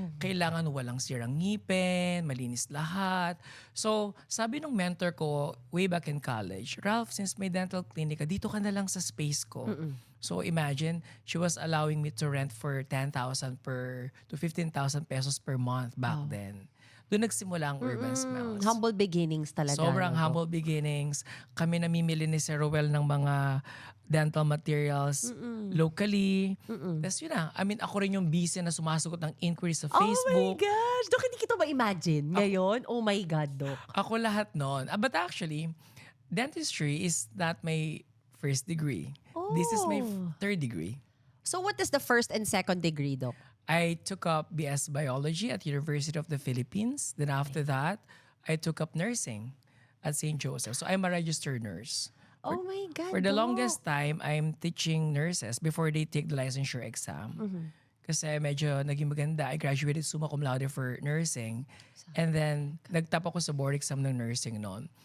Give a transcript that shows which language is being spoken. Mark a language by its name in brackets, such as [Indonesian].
[Filipino] Kailangan walang sirang ngipin, malinis lahat. So, sabi ng mentor ko [English] way back in college, [Filipino] Ralph, since may dental clinic ka, dito ka na lang sa space ko. [English] So, imagine, she was allowing me to rent for 10,000 to 15,000 pesos per month back then. [Filipino] Doon nagsimula ang Urban Smiles. [English] Humble beginnings talaga. [Filipino] Sobrang no, Doc? humble beginnings. Kami namimili ni Sir Roel ng mga dental materials locally. Tapos yun na. [English] I mean, [Filipino] ako rin yung busy na sumasagot ng inquiries sa [English] Oh my Facebook. [Filipino] gosh. Doc, hindi kita ma-imagine ngayon. [English] Oh my God, [Filipino] Doc. Ako lahat nun. [English] But actually, dentistry is not my first degree. This is my third degree. So what is the first and second degree, Doc? I took up BS Biology at University of the Philippines. Then after that, I took up nursing at St. Joseph. So I'm a registered nurse. Oh my God, For the Doc. longest time, I'm teaching nurses before they take the licensure exam. [Filipino] Kasi medyo naging maganda. [English] I graduated summa cum laude for nursing. [Filipino] And then, nagtap ako sa board exam ng nursing noon.